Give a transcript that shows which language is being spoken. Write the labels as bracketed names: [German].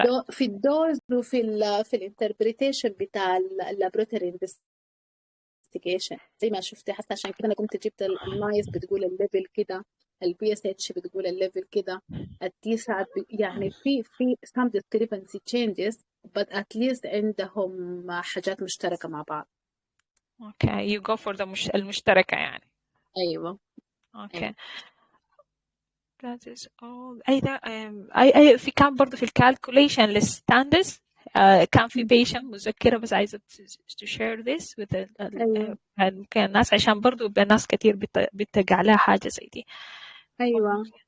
[Arabic] في الدوز وفي الانتربريتيشن بتاع اللابوراتوري انفستيجيشن زي ما شفتي، حتى عشان كده انا كنت جبت النايس بتقول الليفل كده، البي اس اتش بتقول الليفل كده، التي سات يعني في [English] some discrepancy changes but at least [Arabic] عندهم حاجات مشتركة مع بعض. [English] Okay, you go for the [Arabic] المشتركة يعني. أيوة. [English] Okay. [Arabic] أيوة. [English] That is all. [Arabic] أي في كان برضو في الكالكوليشن للستاندرز كان في patient مذكرة، بس عايزة [English] to share this with [Arabic] ممكن الناس عشان برضو الناس كتير بتقع لها حاجة زي دي. أيوة.